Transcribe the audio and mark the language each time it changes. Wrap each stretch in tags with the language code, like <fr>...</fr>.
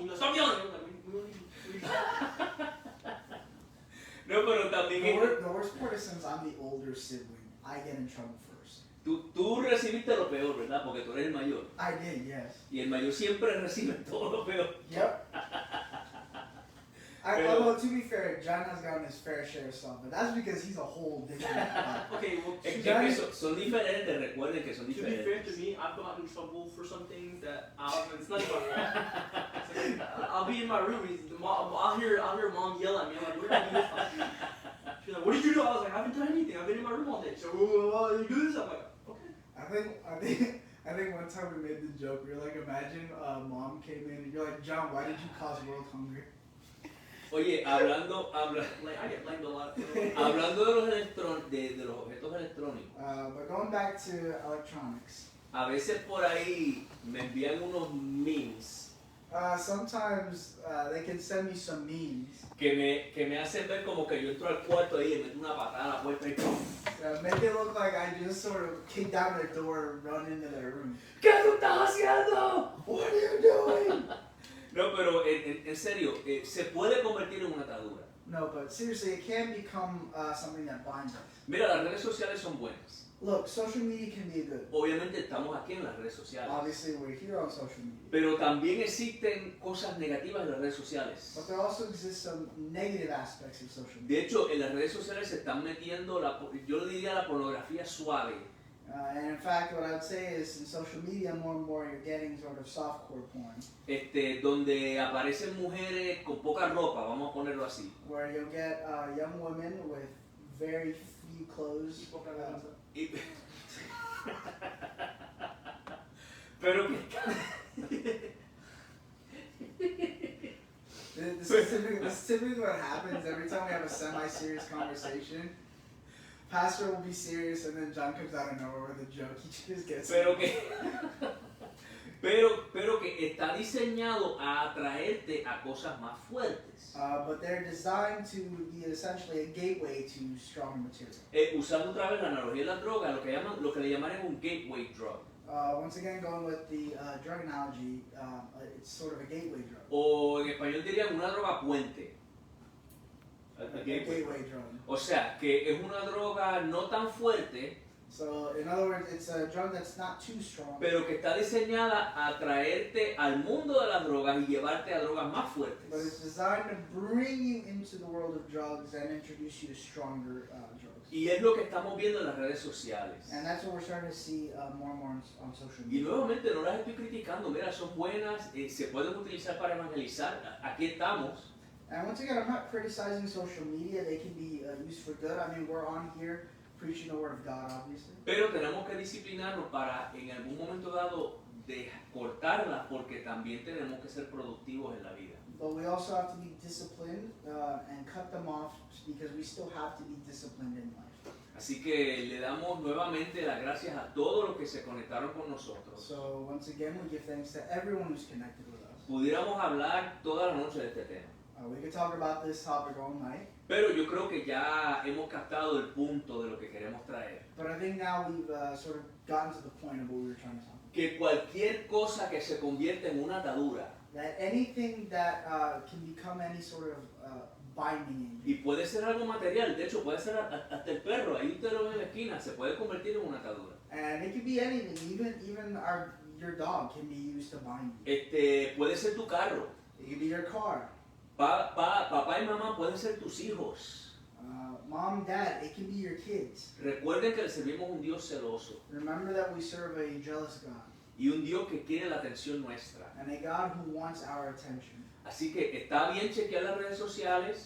<en>You'd go, stop yelling. I'm like, we</en> <es>No, pero también</es> <en>The worst part is since I'm the older sibling, I get in trouble first.</en> <es>tú recibiste lo peor, ¿verdad? Porque tú eres el mayor.</es> <en>I did, yes.</en> <es>Y el mayor siempre recibe todo lo peor.</es> <en>Yep. Although to be fair, John has gotten his fair share of stuff, but that's because he's a whole different. Okay, well,</en> <es>Es</es> <en>to,</en> <es>que son diferentes, recuerden que son</es> <en>to be fair</en> <es>diferentes.</es> <en>to me, I've gotten in trouble for some things that it's not even my fault. I'll be in my room. I'll hear mom yell at me. I'm like, what did I do this time? She's like, what did you do? I was like, I haven't done anything. I've been in my room all day. So, you do this? I'm like, okay. I think one time we made the joke. We were like, imagine mom came in and you're like, John, why did you cause world hunger?</en> <es>Oye, hablando</es> <en>Like, I get blamed a lot.</en> <es>hablando de los objetos electrónicos,</es> <en>But going back to electronics,</en> <es>a veces por ahí me envían unos memes</es> <en>sometimes they can send me some memes.</en> <es>que me hacen ver como que yo entro al cuarto ahí y meto una patada a la puerta y ¡pum!</es> <en>Make it look like I just sort of kick down their door and run into their room.</en> <es>¿Qué tú estás haciendo?</es> <en>What are you doing?</en> <es>No, pero en serio, se puede convertir en una atadura.</es> <en>No, but seriously, it can become something that binds us.</en> <es>Mira, las redes sociales son buenas.</es> <en>Look, social media can be good.</en> <es>Obviamente estamos aquí en las redes sociales.</es> <en>Obviously, we're here on social media.</en> <es>Pero también existen cosas negativas en las redes sociales.</es> <en>But there also exist some negative aspects of social media.</en> <es>De hecho, en las redes sociales se están metiendo, yo le diría la pornografía suave.</es> <en>And in fact, what I would say is in social media, more and more you're getting sort of softcore porn,</en> <es>Donde aparecen mujeres con poca ropa, vamos a ponerlo así.</es> <en>where you'll get young women with very few clothes.</en> <es>Y- Pero que</es> <en>This is typically what happens every time we have a semi-serious conversation. Pastor will be serious, and then John comes out of nowhere with a joke. He just gets.</en> <es>pero que está diseñado a atraerte a cosas más fuertes.</es> <en>But they're designed to be essentially a gateway to stronger material.</en> <es>Usando otra vez la analogía de la droga, lo que le llaman es un gateway drug.</es> <en>Once again, going with the drug analogy, it's sort of a gateway drug.</en> <es>O en español dirían una droga puente.</es> <en>A A gateway. gateway drug.</en> <es>O sea, que es una droga no tan fuerte,</es> <en>So, in other words, it's a drug that's not too strong,</en> <es>pero que está diseñada a traerte al mundo de las drogas y llevarte a drogas más</es> <en>but it's</en> <es>fuertes.</es> <en>designed to bring you into the world of drugs and introduce you to stronger drugs.</en> <es>Y es lo que estamos viendo en las redes sociales.</es> <en>And that's what we're starting to see more and more on social</en> <es>Y</es> <en>media.</en> <es>nuevamente no las estoy criticando, mira, son buenas, se pueden utilizar para evangelizar, aquí estamos.</es> <en>And once again, I'm not criticizing social media. They can be used for good. I mean, we're on here preaching the word of God, obviously.</en> <es>Pero tenemos que disciplinarnos para en algún momento dado cortarlas porque también tenemos que ser productivos en la vida.</es> <en>But we also have to be disciplined and cut them off because we still have to be disciplined in life.</en> <es>Así que le damos nuevamente las gracias a todos los que se conectaron con nosotros.</es> <en>So once again, we give thanks to everyone who's connected with us.</en> <es>Pudiéramos hablar toda la noche de este tema.</es> <en>We could talk about this topic all night,</en> <es>Pero yo creo que ya hemos captado el punto de lo que queremos traer.</es> <en>but I think now we've sort of gotten to the point of what we were trying to talk about.</en> <es>Que cualquier cosa que se convierta en una atadura,</es> <en>That anything that can become any sort of binding in</en> <es>y puede ser algo material, de hecho puede ser hasta el perro, ahí usted lo ve en la esquina, se puede convertir en una atadura.</es> <en>and it could be anything. Even your dog can be used to bind you.</en> <es>Puede ser tu carro,</es> <en>It could be your car.</en> <es>papá y mamá pueden ser tus hijos.</es> <en>Mom, dad, it can be your kids.</en> <es>Recuerden que le servimos un Dios celoso</es> <en>Remember that we serve a jealous God</en> <es>y un Dios que quiere la atención nuestra.</es> <en>and a God who wants our attention.</en> <es>Así que está bien chequear las redes sociales,</es>